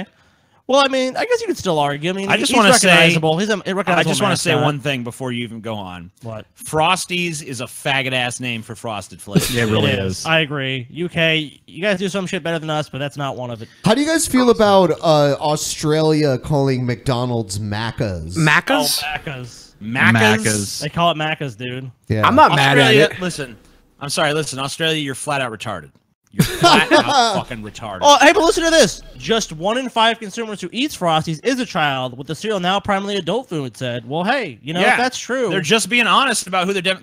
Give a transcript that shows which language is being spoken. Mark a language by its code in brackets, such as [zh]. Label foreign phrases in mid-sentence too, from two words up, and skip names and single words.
[en] Well, I mean, I guess you could still argue. I mean, he's recognizable. He's a recognizable I just want to say mascot. one thing before you even go on. What? Frosties is a faggot-ass name for Frosted Flakes. Yeah, it really is. I agree. UK, you guys do some shit better than us, but that's not one of it. How do you guys feel about Australia calling McDonald's Maccas? Maccas? Oh, Maccas. Maccas? They call it Maccas, dude. Yeah. I'm not mad at it. Listen, I'm sorry. Listen, Australia, you're flat out retarded. You're flat out fucking retarded. Oh, hey, but listen to this. Just 1 in 5 consumers who eats Frosties is a child, with the cereal now primarily adult food, it said. Well, hey, you know, if that's true. They're just being honest about who they're...